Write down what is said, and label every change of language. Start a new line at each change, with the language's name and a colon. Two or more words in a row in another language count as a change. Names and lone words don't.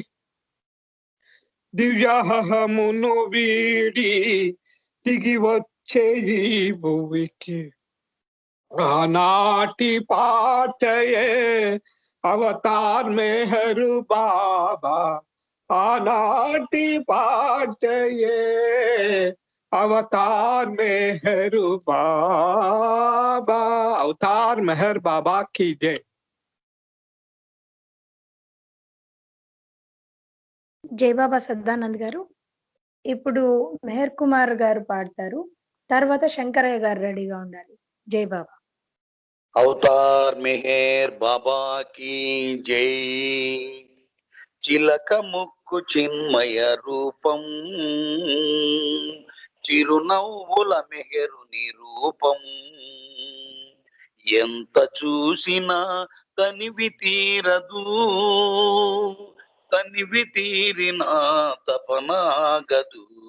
Telugu: దివ్యాహమును వీడి దిగి వచ్చే ఈ భువికి ఆనాటి పాటయే అవతార్ మెహరు బాబా, ఆనాటి పాటయే అవతార్ మెహరు బాబా, అవతార్ మెహర్ బాబా
Hindi: की जय.
Telugu: జై బాబా సదానంద్ గారు. ఇప్పుడు మెహర్ కుమార్ గారు పాడతారు. తర్వాత శంకరయ్య గారు రెడీగా ఉండాలి. జై బాబా. అవతార్ మెహర్ బాబా
Hindi: की जय.
Telugu: చిలక ముక్కు చిన్మయ రూపం, చిరునవ్వుల మెహరుని రూపం ఎంత చూసినా తనివి తీరదు, తనివి తీరిన తపనాగదు.